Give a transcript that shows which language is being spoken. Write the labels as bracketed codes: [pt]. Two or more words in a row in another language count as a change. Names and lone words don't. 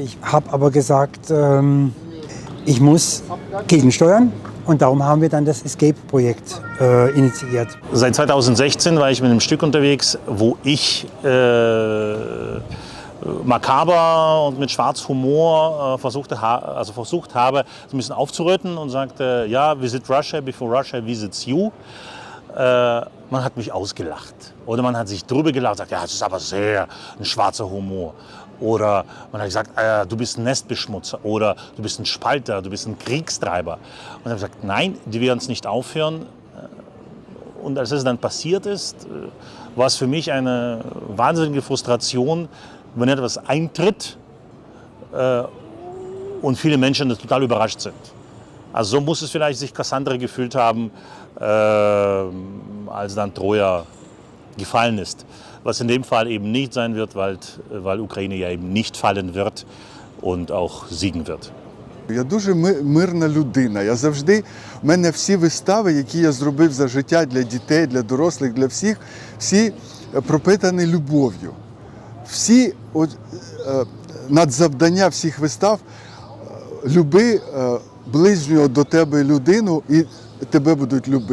[de] Ich habe aber gesagt, ich muss gegensteuern und darum haben wir dann das Escape-Projekt initiiert. Seit 2016 war ich mit einem Stück unterwegs, wo ich makaber und mit Schwarzhumor versucht habe, so ein bisschen aufzurütteln und sagte, ja, [en] visit Russia before Russia visits you. [de] Man hat mich ausgelacht oder man hat sich drüber gelacht und sagt, ja, das ist aber sehr ein schwarzer Humor. Oder man hat gesagt, du bist ein Nestbeschmutzer oder du bist ein Spalter, du bist ein Kriegstreiber. Und ich habe gesagt, nein, die werden es nicht aufhören. Und als es dann passiert ist, war es für mich eine wahnsinnige Frustration, wenn etwas eintritt und viele Menschen total überrascht sind. Also so muss es vielleicht sich Cassandra gefühlt haben, als dann Troja gefallen ist. Was in dem Fall eben nicht sein wird, weil Ukraine ja eben nicht fallen wird und auch siegen wird. [uk] Я дуже мирна людина. Я завжди, в мене всі вистави, які я зробив за життя для дітей, для дорослих, для всіх, всі пропитані любов'ю. Всі надзавдання всіх вистав люби ближнього до тебе людину і тебе будуть любити.